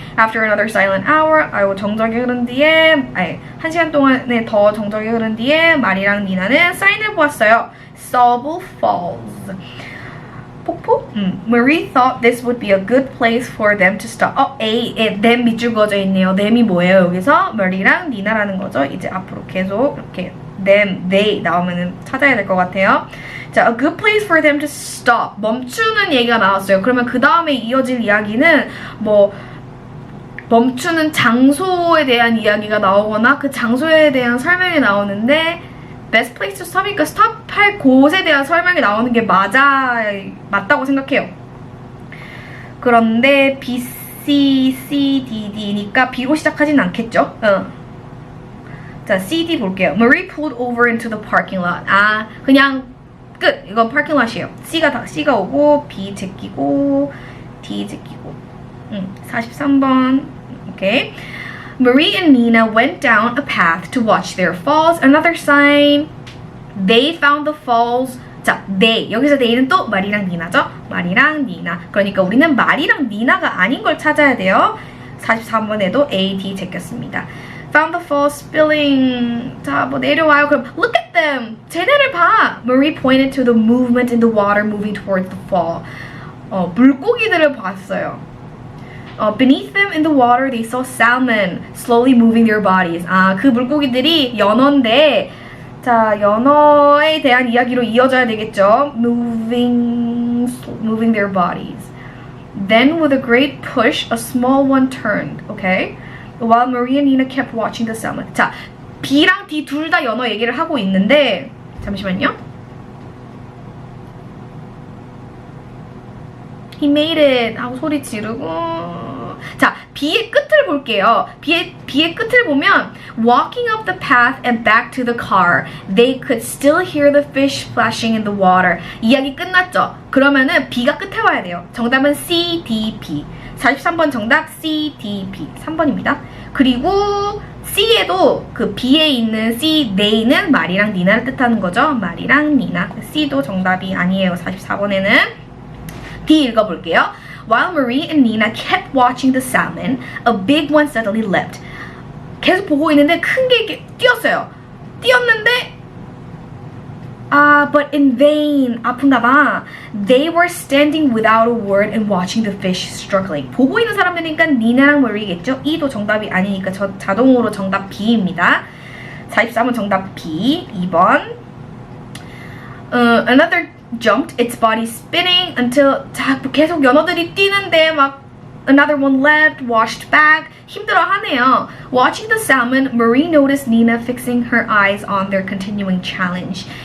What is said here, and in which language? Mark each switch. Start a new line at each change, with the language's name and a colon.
English: After another silent hour,
Korean: 정적이 흐른 뒤에, 1시간 동안에 더 정적이 흐른 뒤에 마리랑 니나는 사인을 보았어요. Stubble Falls. 폭포?
English: Marie thought this would be a good place for them to stop.
Korean: them 밑줄 그어져 있네요. them이 뭐예요? 여기서 Marie랑 니나라는 거죠. 이제 앞으로 계속 이렇게 them, they 나오면 찾아야 될 것 같아요.
English: 자, a good place for them to stop.
Korean: 멈추는 얘기가 나왔어요. 그러면 그 다음에 이어질 이야기는 뭐 멈추는 장소에 대한 이야기가 나오거나 그 장소에 대한 설명이 나오는데, best place to stop이니까 스톱할 곳에 대한 설명이 나오는 게 맞다고 생각해요. 그런데 B, C, C, D, D니까 B로 시작하진 않겠죠? 자, C, D 볼게요.
English: Marie pulled over into the parking lot.
Korean: 그냥 끝. 이건 parking lot이에요. C가 오고 B 제끼고 D 제끼고 43번. 오케이.
English: Marie and Nina went down a path to watch their falls. Another sign. They found the falls. 자, they.
Korean: 여기서 they는 또 마리랑 니나죠? 마리랑 니나. 그러니까 우리는 마리랑 니나가 아닌 걸 찾아야 돼요. 43번에도 A, D 제꼈습니다.
English: Found the falls spilling.
Korean: 자, 뭐 내려와요. 그럼
English: look at them.
Korean: 쟤네를 봐.
English: Marie pointed to the movement in the water moving towards the fall.
Korean: 물고기들을 봤어요.
English: Beneath them in the water, they saw salmon slowly moving their bodies.
Korean: 그 물고기들이 연어인데, 자, 연어에 대한 이야기로 이어져야 되겠죠.
English: Moving their bodies. Then, with a great push, a small one turned. Okay? While Marie and Nina kept watching the salmon.
Korean: 자, B랑 D 둘 다 연어 얘기를 하고 있는데, 잠시만요.
English: He made it
Korean: 하고 소리 지르고. 자, B의 끝을 볼게요. B의 끝을 보면
English: walking up the path and back to the car, they could still hear the fish splashing in the water.
Korean: 이야기 끝났죠? 그러면은 B가 끝에 와야 돼요. 정답은 C, D, B. 43번 정답 C, D, B. 3번입니다. 그리고 C에도 그 B에 있는 C, they는 마리랑 니나를 뜻하는 거죠. 마리랑 니나. C도 정답이 아니에요. 44번에는. D 읽어볼게요.
English: While Marie and Nina kept watching the salmon, a big one suddenly leapt.
Korean: 계속 보고 있는데 큰 게 이렇게 뛰었어요. 뛰었는데
English: But in vain.
Korean: 아픈가 봐.
English: They were standing without a word and watching the fish struggling.
Korean: 보고 있는 사람들이니까 니나랑 머리겠죠? E도 정답이 아니니까 자동으로 정답 B입니다. 43은 정답 B. 2번.
English: Another jumped, its body spinning until
Korean: 계속 연어들이 뛰는데 막
English: another one leapt, washed back.
Korean: 힘들어하네요.
English: Watching the salmon, Marie noticed Nina fixing her eyes on their continuing challenge.